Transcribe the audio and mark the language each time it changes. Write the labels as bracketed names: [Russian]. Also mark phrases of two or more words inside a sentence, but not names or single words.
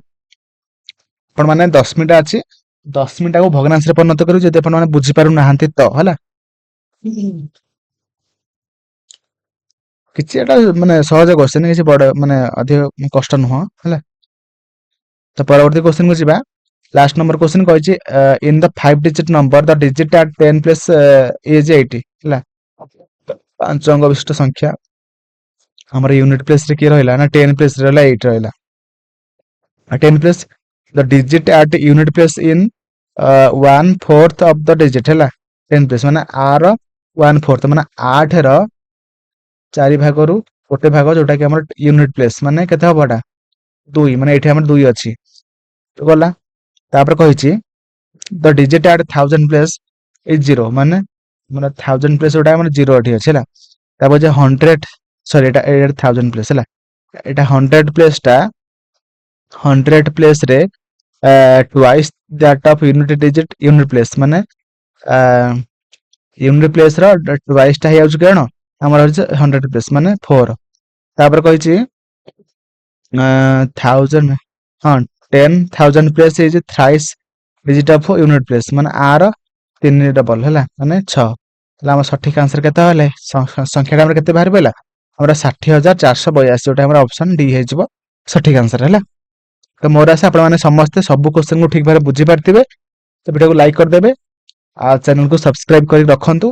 [Odia] ଆପଣ ମାନେ 10 ମିନିଟ୍ ଅଛି 10 ମିନିଟ୍ ଟାକୁ ଭଗ୍ନାଂଶରେ ପରିଣତ କରିବୁ ଯଦି ଆପଣ ମାନେ ବୁଝିପାରୁନାହାନ୍ତି ତ ହେଲା। କିଛି ଏଟା ମାନେ ସହଜ କ୍ୱେଶ୍ଚନ କିଛି ବଡ ମାନେ ଅଧିକ କଷ୍ଟ ନୁହଁ ହେଲା। ତ ପରବର୍ତ୍ତୀ କ୍ୱେଶ୍ଚନ କୁ ଯିବା। [English] last number question କହିଛି in the 5 digit number the digit at 10 place is 80 ହେଲା। [Odia] 5 ଅଙ୍କ ବିଶିଷ୍ଟ ସଂଖ୍ୟା ଆମର [English] unit place [Odia] ରେ କିଏ ରହିଲା ନା 10 ପ୍ଲେସ ରେ ରହିଲା 8 ରହିଲା। 10 [English] place the digit at unit place in 1/4 of the digit [Odia] ହେଲା 10 ପ୍ଲେସ ମାନେ r 1/4 ମାନେ 8 ର 4 ଭାଗରୁ ଗୋଟେ ଭାଗ ଯୋଉଟା କି ଆମର [English] unit place [Odia] ମାନେ କେତେ ହବ ଏଟା 2 ମାନେ ଏଠି ଆମର 2 ଅଛି ତ ଗଲା। ତାପରେ କହିଛି [English] the digit at 1000 place is 0 [Odia] ମାନେ 1000 place ଯୋଉଟା ଆମର 0 ଏଠି ଅଛି ହେଲା। ତାପରେ ଯେ 100 ସରି ଏଟା 1000 place ହେଲା। ଏଟା 100 place ଟା 100 place ରେ [English] twice that of unit digit unit place [Odia] ମାନେ [English] unit place [Odia] ର twice ଟା ହେଇଯାଉଛି କଣ ଆମର ହଉଛି 100 ପ୍ଲେସ ମାନେ 4। ତାପରେ କହିଛି 1000 ହଁ 10,000 ପ୍ଲେସ ହେଇଛି [English] thrice digit of unit place [Odia] ମାନେ r 3 ଡବଲ ହେଲା ମାନେ 6 ହେଲା। ଆମ ସଠିକ ଆନ୍ସର କେତେ ହେଲେ ସଂଖ୍ୟାଟା ଆମର କେତେ ବାହାରି ପଇଲା ଆମର 60,482 ଯୋଉଟା ଆମର ଅପସନ ଡି ହେଇଯିବ ସଠିକ ଆନ୍ସର ହେଲା। ତ ମୋର ଆଶା ଆପଣ ମାନେ ସମସ୍ତେ ସବୁ କ୍ୱେଶ୍ଚନ କୁ ଠିକ ଭାବରେ ବୁଝି ପାରିଥିବେ। ତ ଭିଡିଓକୁ ଲାଇକ୍ କରିଦେବେ ଆଉ ଚ୍ୟାନେଲକୁ ସବସ୍କ୍ରାଇବ କରି ରଖନ୍ତୁ।